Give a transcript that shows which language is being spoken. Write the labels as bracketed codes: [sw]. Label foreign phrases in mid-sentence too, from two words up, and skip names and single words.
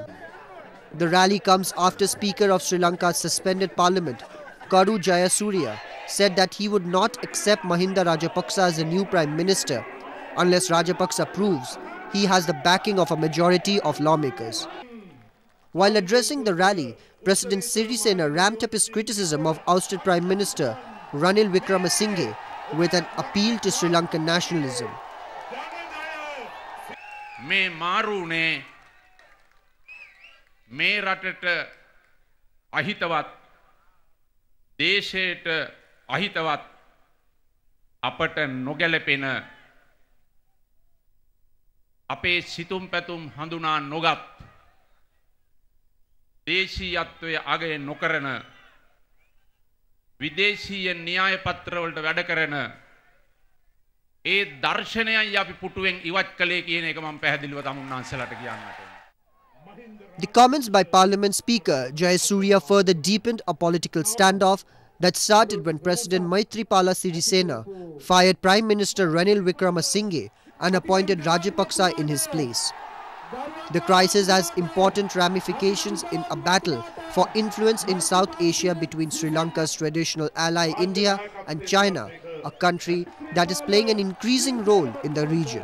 [en] The rally comes after Speaker of Sri Lanka's suspended Parliament, Karu Jayasuriya, said that he would not accept Mahinda Rajapaksa as the new Prime Minister unless Rajapaksa proves he has the backing of a majority of lawmakers. While addressing the rally, President Sirisena ramped up his criticism of ousted Prime Minister Ranil Wickremesinghe with an appeal to Sri Lankan nationalism. [si] මේ මරුනේ මේ රටට අහිතවත් දේශෙට අහිතවත් අපට නොගැලපෙන අපේ සිතුම් පැතුම් හඳුනා නොගත් දේශීයත්වය අගය නොකරන විදේශීය න්‍යාය පත්‍රවලට වැඩ කරන ඒ දර්ශනයයි අපි පුටුවෙන් ඉවත් කළේ කියන එක මම පැහැදිලිව තමුන්නාන්සලාට කියන්නට. [en] The comments by Parliament Speaker Jayasuriya further deepened a political standoff that started when President Maithripala Sirisena fired Prime Minister Ranil Wickremesinghe and appointed Rajapaksa in his place. The crisis has important ramifications in a battle for influence in South Asia between Sri Lanka's traditional ally India and China, a country that is playing an increasing role in the region.